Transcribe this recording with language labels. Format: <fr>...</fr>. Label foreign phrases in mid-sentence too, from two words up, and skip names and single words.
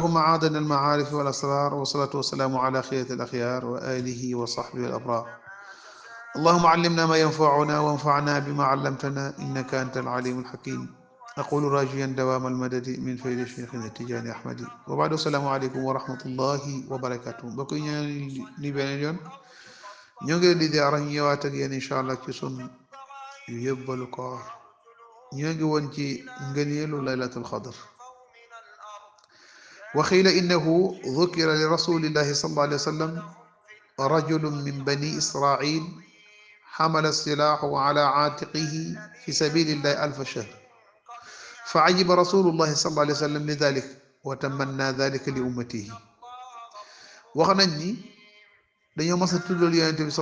<ar>معادن المعارف والأسرار والصلاة والسلام على خيرة الأخيار وآله وصحبه الأبرار اللهم علمنا ما ينفعنا وانفعنا بما علمتنا إنك أنت العليم الحكيم أقول راجيا دوام المدد من فيد شيخنا التجاني أحمد وبعد السلام عليكم ورحمة الله وبركاته بقي ني</ar> <wo>ñoo ngi leen di ziara ñu ñëwaat ak yéen</wo> <ar>إن شاء الله</ar> <wo>ci sun yóbbalu koor ñoo ngi woon ci ngëneelu</wo> <ar>ليلة القدر وقيل إنه ذكر لرسول الله صلى الله عليه وسلم رجل من بني إسرائيل حمل السلاح على عاتقه في سبيل الله ألف شهر فعجب رسول الله صلى الله عليه وسلم لذلك وتمنى ذلك لأمته</ar> <wo>wax nañ ni dañoo mas a tuddal yonente bi</wo>